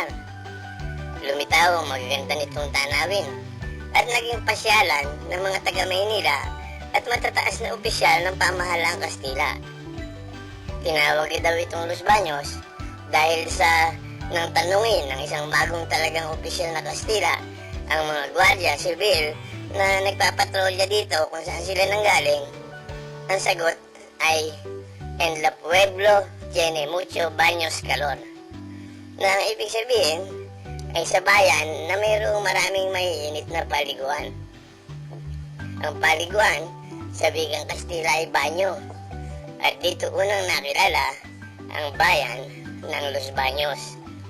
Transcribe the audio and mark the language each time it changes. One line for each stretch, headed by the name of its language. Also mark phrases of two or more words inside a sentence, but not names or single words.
Filipino: Lumitaw ang magaganda nitong tanawin at naging pasyalan ng mga taga Maynila at matataas na opisyal ng pamahalaang Kastila. Tinawag daw itong Los Baños dahil sa nang tanungin ng isang bagong talagang opisyal na Kastila ang mga gwardiya sibil na nagpapatrolya dito kung saan sila nanggaling. Ang sagot ay
Spanish: "En la pueblo tiene mucho baños calor", na ang ibig sabihin ay sa bayan na mayroong maraming maiinit na paliguan. Ang paliguan sa wikang Kastila ay banyo, at dito unang nakilala ang bayan ng Los Baños.